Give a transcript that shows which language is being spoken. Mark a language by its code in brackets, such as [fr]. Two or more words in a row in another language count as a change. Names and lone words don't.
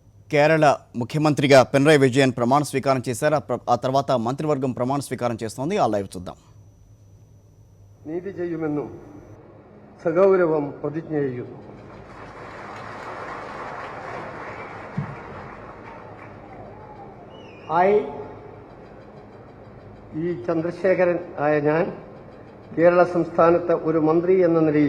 [te] కేరళ ముఖ్యమంత్రిగా పినరయి విజయన్ ప్రమాణ స్వీకారం చేశారు. ఆ తర్వాత మంత్రివర్గం ప్రమాణ స్వీకారం చేస్తోంది. ఆ లైవ్ చూద్దాం. [ml] നീതി ചെയ്യുമെന്നും സഗൗരവം പ്രതിജ്ഞ ചെയ്യുന്നു. ഈ ചന്ദ്രശേഖരൻ ആയ ഞാൻ കേരള സംസ്ഥാനത്തെ ഒരു മന്ത്രി എന്ന നിലയിൽ